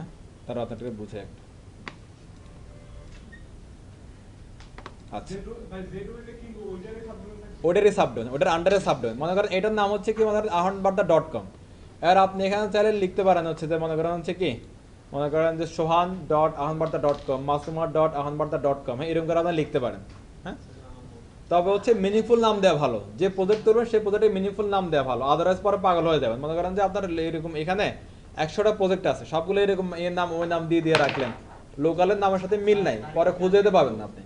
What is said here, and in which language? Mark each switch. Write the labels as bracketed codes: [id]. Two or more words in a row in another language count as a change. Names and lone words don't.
[bn] হ্যাঁ, তারপর আপনাদেরকে বুঝে একটা। আচ্ছা, ওটারই সাবডোমেন, ওটার আন্ডারে সাবডোমেন। মনে করেন এটার নাম হচ্ছে কি আমাদের ahornbarda.com, আর আপনি এখানে চাইলে লিখতে পারেন হচ্ছে যে মনে করেন হচ্ছে কি, মনে করেন যে sohan.ahanbarta.com, masumar.ahanbarta.com, হ্যাঁ এরকম করে আপনি লিখতে পারেন। হ্যাঁ, তবে হচ্ছে মিনিংফুল নাম দেওয়া ভালো, যে প্রজেক্ট করবেন সেই প্রজেক্টে মিনিংফুল নাম দেওয়া ভালো, আদারওয়াইজ পরে পাগল হয়ে যাবেন। মনে করেন যে আপনার এরকম এখানে 100টা প্রজেক্ট আছে, সবগুলো এরকম এর নাম ওই নাম দিয়ে দিয়ে রাখলেন, লোকালের নামের সাথে মিল নাই, পরে খুঁজে যেতে পারবেন না আপনি।